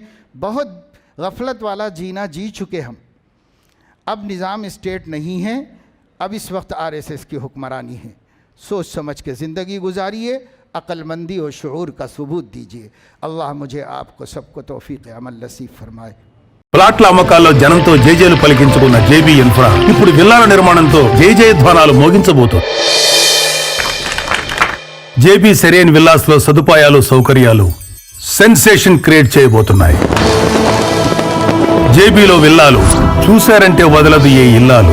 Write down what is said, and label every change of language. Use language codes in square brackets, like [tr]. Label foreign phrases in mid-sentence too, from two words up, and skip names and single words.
[ur] بہت غفلت والا جینا جی چکے ہم، اب نظام اسٹیٹ نہیں ہے، اب اس وقت RSS کی حکمرانی ہے۔ سوچ سمجھ کے زندگی گزاریے، عقل مندی اور شعور کا ثبوت دیجیے۔ اللہ مجھے آپ کو سب کو توفیق عمل نصیب فرمائے۔ [te] ప్లాట్ల అమ్మకాల్లో జనంతో జేజేలు పలికించుకున్న జేబీ ఇన్ఫ్రా ఇప్పుడు విల్లాల నిర్మాణంతో జయజయధ్వానాలు మోగించబోతోంది। జేబీ సెరేన్ విల్లాస్ లో సదుపాయాలు, సౌకర్యాలు [en] sensation create [te] చేయబోతున్నాయి। జేబీలో విల్లాలు చూశారంటే వదలదు ఏ ఇల్లాలు।